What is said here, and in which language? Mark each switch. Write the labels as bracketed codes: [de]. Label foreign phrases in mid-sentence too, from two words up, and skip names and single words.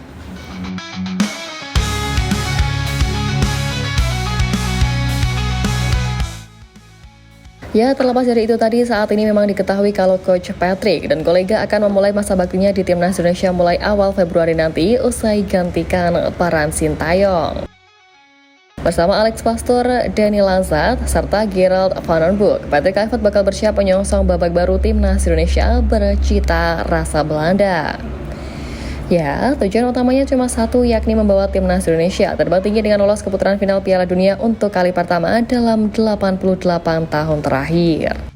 [id] Ya, terlepas dari itu tadi, saat ini memang diketahui kalau Coach Patrick dan kolega akan memulai masa baktinya di Timnas Indonesia mulai awal Februari nanti usai gantikan peran Sintayong. Bersama Alex Pastoor, Danny Lanzat, serta Gerald Van den Broek, Patrick Kluivert bakal bersiap menyongsong babak baru Timnas Indonesia bercita rasa Belanda. Ya, tujuan utamanya cuma satu, yakni membawa Timnas Indonesia terbang tinggi dengan lolos ke putaran final Piala Dunia untuk kali pertama dalam 88 tahun terakhir.